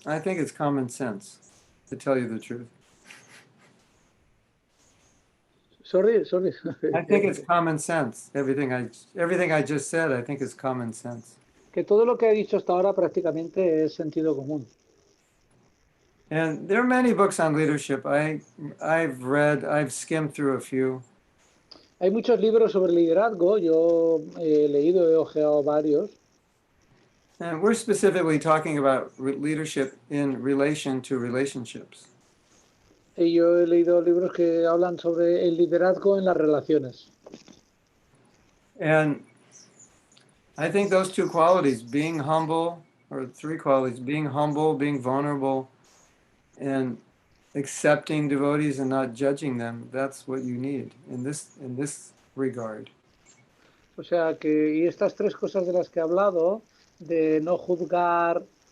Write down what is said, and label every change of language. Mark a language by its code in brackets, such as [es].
[en] I think it's common sense, to tell you the truth. Sorry. I think it's common sense. Everything I just said, I think is common sense. [es] Que todo lo que he dicho hasta ahora prácticamente es sentido común. [en] And there are many books on leadership. I've skimmed through a few. [es] Hay muchos libros sobre liderazgo, yo he leído, he ojeado varios. [en] And we're specifically talking about leadership in relation to relationships. [es] Y yo he leído libros que hablan sobre el liderazgo en las relaciones. [en] And I think those two qualities, being humble, or three qualities, being humble, being vulnerable, and accepting devotees and not judging them, that's what you need in this regard. [es] O sea que, y estas tres cosas de las que he hablado, de no juzgar,